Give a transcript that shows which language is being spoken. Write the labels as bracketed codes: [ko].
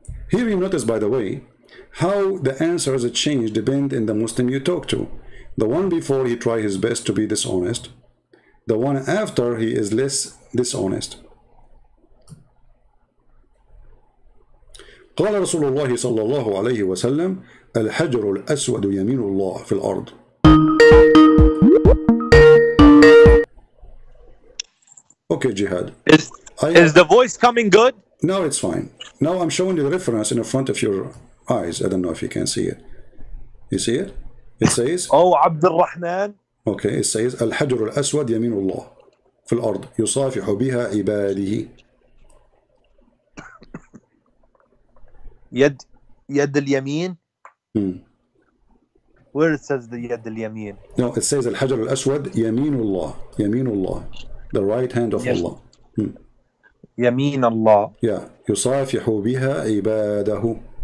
[en] Here you notice, by the way, how the answers change depend on the Muslim you talk to. The one before, he try his best to be dishonest. The one after, he is less dishonest. [ar] قال رسول الله صلى الله عليه وسلم الحجر الأسود يمين الله في الأرض. [en] Okay, Jihad. Is the voice coming good? No, it's fine. Now I'm showing you the reference in the front of your eyes. I don't know if you can see it. You see it? It says, Oh, Abdul Rahman. Okay, it says [ar] الحجر الأسود يمين الله في الأرض يصافح بها عباده. يد اليمين. [en] Where it says the [ar] يد اليمين? [en] No, it says [ar] الحجر الأسود يمين الله. يمين الله, [en] the right hand of Allah. [ar] يمين الله. Yeah, يصافح بها عباده.